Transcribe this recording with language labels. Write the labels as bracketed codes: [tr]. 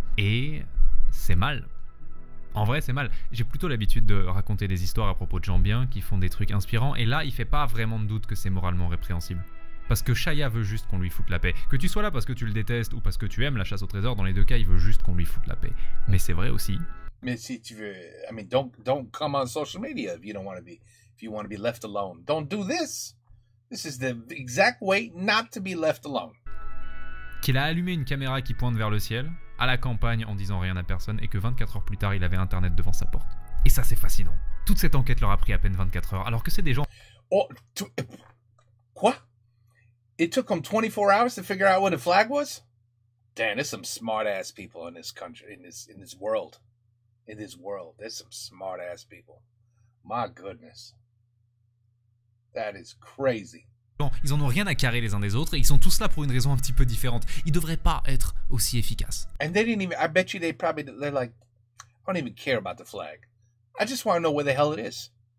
[fr] Et c'est mal. En vrai, c'est mal. J'ai plutôt l'habitude de raconter des histoires à propos de gens bien qui font des trucs inspirants et là, il fait pas vraiment de doute que c'est moralement répréhensible. Parce que Shia veut juste qu'on lui foute la paix. Que tu sois là parce que tu le détestes ou parce que tu aimes la chasse au trésor, dans les deux cas, il veut juste qu'on lui foute la paix. Mais c'est vrai aussi. Mais si tu veux, [en] I mean, don't come on social media if you want to be left alone. Don't do this. This is the exact way not to be left alone. [fr] Qu'il a allumé une caméra qui pointe vers le ciel, à la campagne en disant rien à personne, et que 24 heures plus tard, il avait internet devant sa porte. Et ça, c'est fascinant. Toute cette enquête leur a pris à peine 24 heures, alors que c'est des gens... Oh, quoi? [en] It took them 24 hours to figure out what a flag was? Damn, there's some smart-ass people in this country, in this world. In this world, there's some smart-ass people. My goodness. That is crazy. [fr] Ils en ont rien à carrer les uns des autres et ils sont tous là pour une raison un petit peu différente. Ils devraient pas être aussi efficaces. [en] And they didn't even, I bet you they're like, I don't even care about the flag. I just want to know where the hell it is.